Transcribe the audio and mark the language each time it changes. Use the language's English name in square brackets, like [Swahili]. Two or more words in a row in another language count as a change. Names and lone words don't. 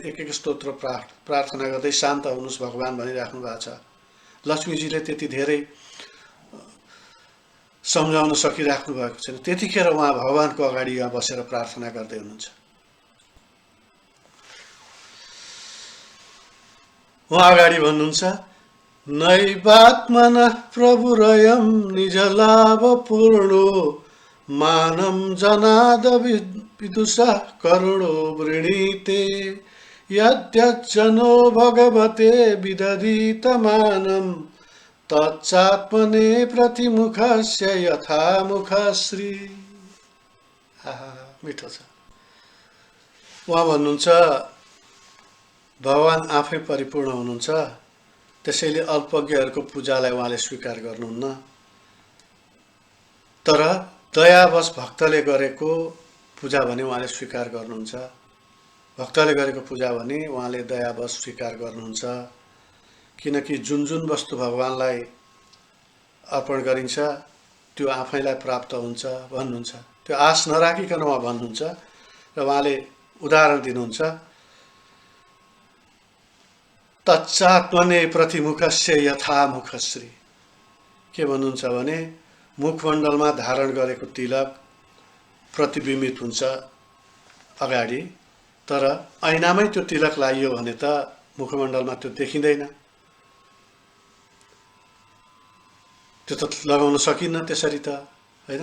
[Nepali] एक एक स्तोत्र प्रार्थना गर्दै शान्त हुनुहोस् भगवान भनिराख्नु भएको छ। लक्ष्मीजीले त्यति धेरै सम्झाउन सकिराख्नु भएको छैन, त्यतिखेर उहाँ भगवानको अगाडि यहाँ बसेर प्रार्थना गर्दै हुनुहुन्छ। उहाँ अगाडि भन्नुहुन्छ [Sanskrit] नैवात्मनः प्रभुरयं निज लाभ पूर्णो मानं जनाद विदुषः करुणो वृणीते यद्यज्जनो भगवते विदधीतमानं तच्चात्मने प्रतिमुखस्य यथा मुखश्री। [Nepali] मिठो छ। उहाँ भन्नुहुन्छ भगवान आफै परिपूर्ण हुनुहुन्छ, त्यसैले अल्पज्ञहरूको पूजालाई उहाँले स्वीकार गर्नुहुन्न। तर दयावश भक्तले गरेको पूजा भने उहाँले स्वीकार गर्नुहुन्छ। भक्तले गरेको पूजा भने उहाँले दयावश स्वीकार गर्नुहुन्छ। किनकि जुन जुन वस्तु भगवानलाई अर्पण गरिन्छ त्यो आफैलाई प्राप्त हुन्छ भन्नुहुन्छ। त्यो आश नराखिकन उहाँ भन्नुहुन्छ र उहाँले उदाहरण दिनुहुन्छ [Sanskrit] तच्चात्मने प्रतिमुखस्य यथा मुखश्री। [Nepali] के भन्नुहुन्छ भने मुखमण्डलमा धारण गरेको तिलक प्रतिबिम्बित हुन्छ अगाडि, तर ऐनामै त्यो तिलक लाइयो भने त मुखमण्डलमा त्यो देखिँदैन, त्यो त लगाउन सकिन्न त्यसरी त होइन।